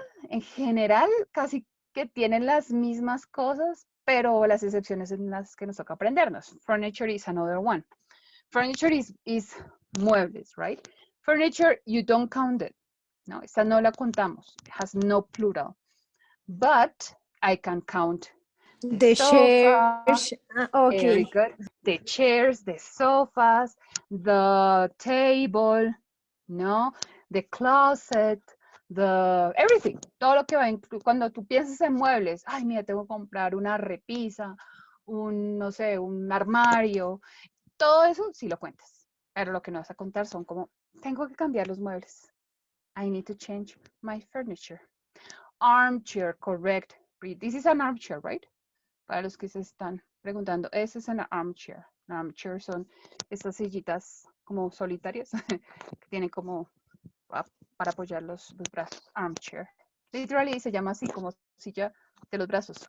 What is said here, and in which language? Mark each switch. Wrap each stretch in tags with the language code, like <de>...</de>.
<es>En general, casi que tienen las mismas cosas, pero las excepciones en las que nos toca aprendernos.</es> <en>Furniture is another one. Furniture is muebles, right? Furniture, you don't count it.</en> <es>No, esta no la contamos.</es> <en>It has no plural. But I can count The sofa. chairs. Okay. Very good. The chairs, the sofas, the table, no, the closet, everything.</en> <es>Todo lo que va cuando tú piensas en muebles, ay, mira, tengo que comprar una repisa, no sé, un armario. Todo eso sí lo cuentas. Pero lo que no vas a contar son como, tengo que cambiar los muebles.</es> <en>I need to change my furniture. Armchair, correct. This is an armchair, right?</en> <es>Para los que se están preguntando, ese es un armchair. Un armchair son estas sillitas como solitarias que tienen como para apoyar los brazos. Armchair. Literally se llama así como silla de los brazos.</es>